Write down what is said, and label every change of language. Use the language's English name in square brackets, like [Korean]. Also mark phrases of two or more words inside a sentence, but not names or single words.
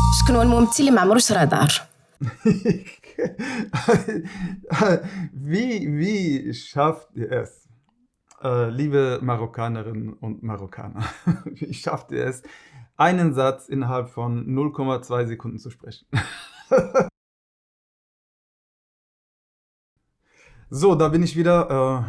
[Arabic] شكون هو الممثل اللي ما عمرو شرا دار؟ [German] Wie schafft ihr es, liebe Marokkanerinnen und Marokkaner, wie schafft ihr es, einen Satz innerhalb von 0,2 Sekunden zu sprechen? So, da bin ich wieder.